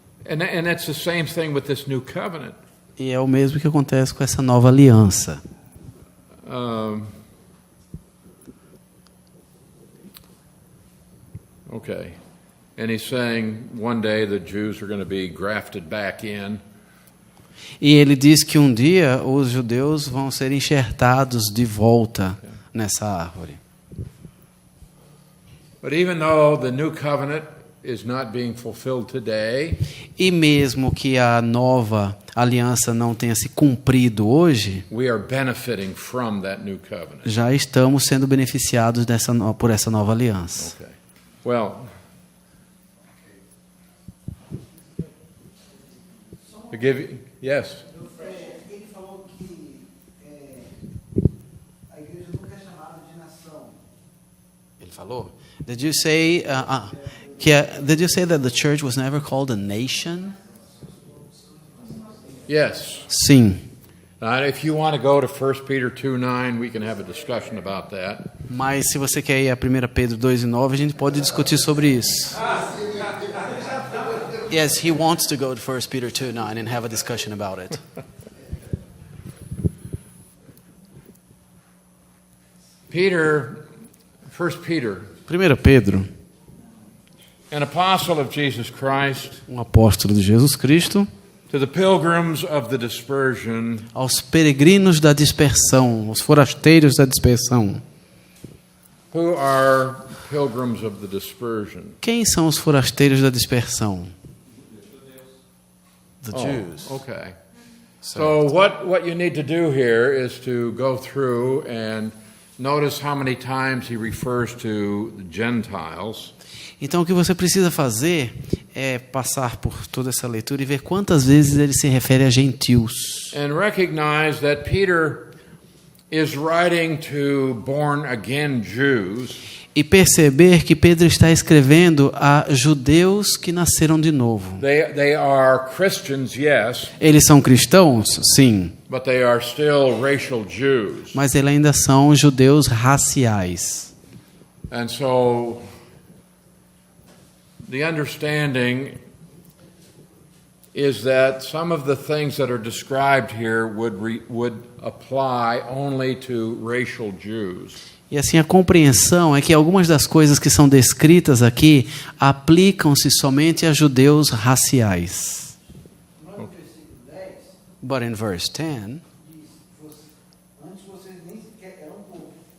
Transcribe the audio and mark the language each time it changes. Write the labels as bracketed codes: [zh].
[en] And that's the same thing with this new covenant. [pt] E é o mesmo que acontece com essa nova aliança. [en] Okay. And he's saying one day the Jews are going to be grafted back in. [pt] E ele diz que um dia os judeus vão ser enxertados de volta nessa árvore. [en] But even though the new covenant is not being fulfilled today, [pt] E mesmo que a nova aliança não tenha se cumprido hoje, [en] we are benefiting from that new covenant. [pt] já estamos sendo beneficiados por essa nova aliança. [en] Okay. Well, to give you, yes. [pt] Ele falou que a igreja nunca é chamada de nação. Ele falou? [en] Did you say did you say that the church was never called a nation? Yes. [pt] Sim. [en] If you want to go to 1 Peter 2:9, we can have a discussion about that. [pt] Mas se você quer ir a 1 Pedro 2:9, a gente pode discutir sobre isso. [en] Yes, he wants to go to 1 Peter 2:9 and have a discussion about it. Peter, 1 Peter, [pt] 1 Pedro, [en] an apostle of Jesus Christ, [pt] um apóstolo de Jesus Cristo, [en] to the pilgrims of the dispersion, [pt] aos peregrinos da dispersão, os forasteiros da dispersão. [en] who are pilgrims of the dispersion? [pt] Quem são os forasteiros da dispersão? [en] The Oh, Jews. okay. So what you need to do here is to go through and notice how many times he refers to the Gentiles. [pt] Então o que você precisa fazer é passar por toda essa leitura e ver quantas vezes ele se refere a gentios. [en] And recognize that Peter is writing to born-again Jews, [pt] E perceber que Pedro está escrevendo a judeus que nasceram de novo. [en] they are Christians, yes, [pt] Eles são cristãos? Sim. [en] but they are still racial Jews. [pt] Mas eles ainda são judeus raciais. [en] And so the understanding is that some of the things that are described here would apply only to racial Jews. [pt] E assim a compreensão é que algumas das coisas que são descritas aqui aplicam-se somente a judeus raciais. No versículo 10, [en] But in verse 10, [pt] diz: antes vocês nem sequer eram povo.